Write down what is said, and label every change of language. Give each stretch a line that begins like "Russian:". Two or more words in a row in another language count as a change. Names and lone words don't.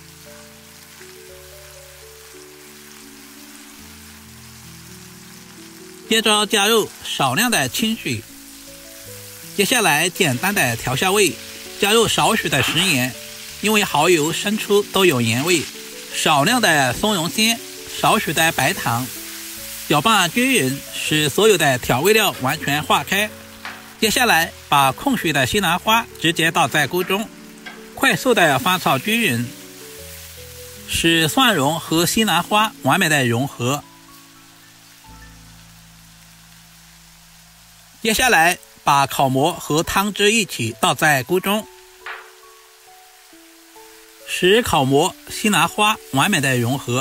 Chinese: 接着加入少量的清水，接下來簡單的調下味，加入少許的食鹽，因為蠔油、生抽都有鹽味，少量的松茸鮮，少許的白糖，攪拌均勻，使所有的調味料完全化開。接下來把控水的西蘭花直接倒在鍋中，快速的翻炒均勻，使蒜蓉和西蘭花完美的融合。接下來把口蘑和湯汁一起倒在鍋中，使口蘑、西蘭花完美的融合。